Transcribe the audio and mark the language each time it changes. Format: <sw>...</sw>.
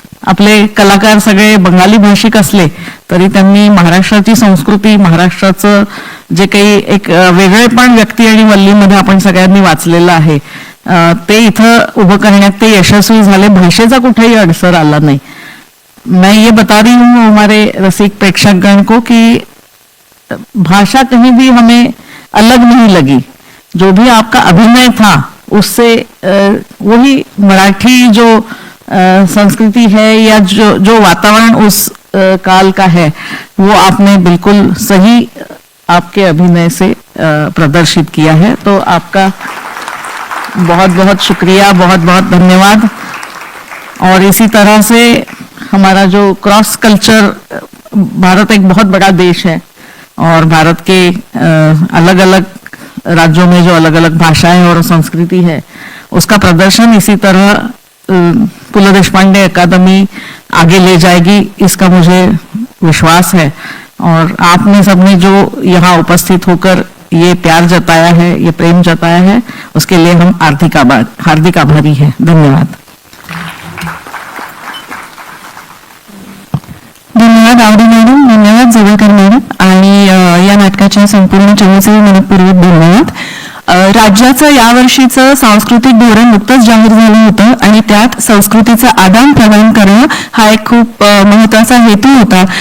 <mr>आपले कलाकार सगळे बंगाली भाषिक असले तरी त्यांनी महाराष्ट्राची संस्कृती, महाराष्ट्राचं जे काही एक वेगळेपण व्यक्ती आणि वल्लीमध्ये आपण सगळ्यांनी वाचलेलं आहे, ते इथं उभं करण्यात ते यशस्वी झाले. भाषेचा कुठेही अडसर आला नाही.</mr> <hi>मैं ये बता रही हूँ हमारे रसिक प्रेक्षकगण को कि भाषा कहीं भी हमें अलग नहीं लगी. जो भी आपका अभिनय था उससे वही मराठी जो संस्कृति है या जो वातावरण उस काल का है वो आपने बिल्कुल सही आपके अभिनय से प्रदर्शित किया है. तो आपका बहुत बहुत शुक्रिया, बहुत बहुत धन्यवाद. और इसी तरह से हमारा जो क्रॉस कल्चर, भारत एक बहुत बड़ा देश है और भारत के अलग अलग राज्यों में जो अलग अलग भाषाएं और संस्कृति है उसका प्रदर्शन इसी तरह पु ल देशपांडे अकादमी आगे ले जाएगी, इसका मुझे विश्वास है. और आपने सबने जो यहाँ उपस्थित होकर ये प्यार जताया है, ये प्रेम जताया है, उसके लिए हम हार्दिक आभारी हैं. धन्यवाद.</hi> <mr>धन्यवाद आवडी मॅडम, धन्यवाद जवळकर मॅडम आणि या नाटकाच्या संपूर्ण चमूचे मनपूर्वक धन्यवाद. राज्याचं यावर्षीचं सांस्कृतिक धोरण नुकतंच जाहीर झालं होतं आणि त्यात संस्कृतीचं आदान प्रदान करणं हा एक खूप महत्वाचा हेतू होता.</mr>